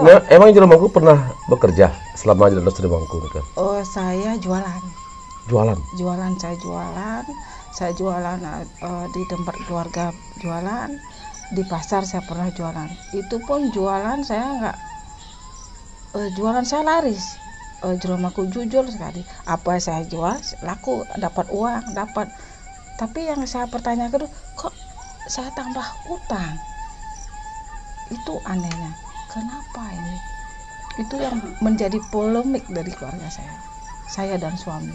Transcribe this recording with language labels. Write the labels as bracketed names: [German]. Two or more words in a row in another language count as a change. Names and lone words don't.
[Indonesian] Nah, emang Jero Mangku pernah bekerja selama di Jero Mangku kan? Oh, saya jualan. Saya jualan di tempat keluarga jualan, di pasar saya pernah jualan. Itu pun jualan saya nggak jualan saya laris. Jero Mangku jujur sekali. Apa saya jual laku, dapat uang, dapat. Tapi yang saya pertanyakan, kok saya tambah utang? Itu anehnya. Kenapa ini? Itu yang menjadi polemik dari keluarga saya dan suami.